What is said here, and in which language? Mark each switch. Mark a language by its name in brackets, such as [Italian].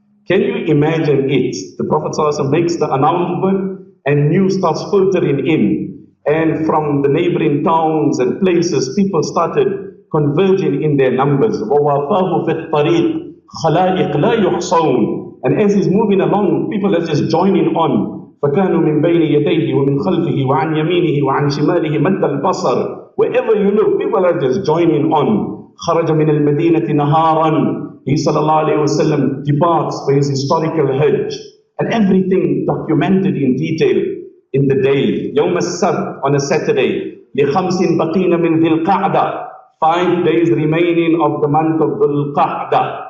[English] Can you imagine it? The Prophet ﷺ makes the announcement and news starts filtering in. And from the neighboring towns and places, people started converging in their numbers. [Arabic] وَوَافَاهُ فِي الطَّرِيقِ خَلَائِقْ لَا يُحْصَوْنَ. [English] And as he's moving along, people are just joining on. [Arabic] فكانوا من بين يديه ومن خلفه وعن يمينه وعن شماله مد البصر. [English] Wherever you look, people are just joining on. [Arabic] خرج من المدينة نهارا. [English] He sallallahu alayhi wasallam departs for his historical Hajj. And everything documented in detail in the day. [Arabic] يوم السبت, [English] on a Saturday. [Arabic] لخمس بقين من ذي القعدة. [English] 5 days remaining of the month of Dhul Qa'dah.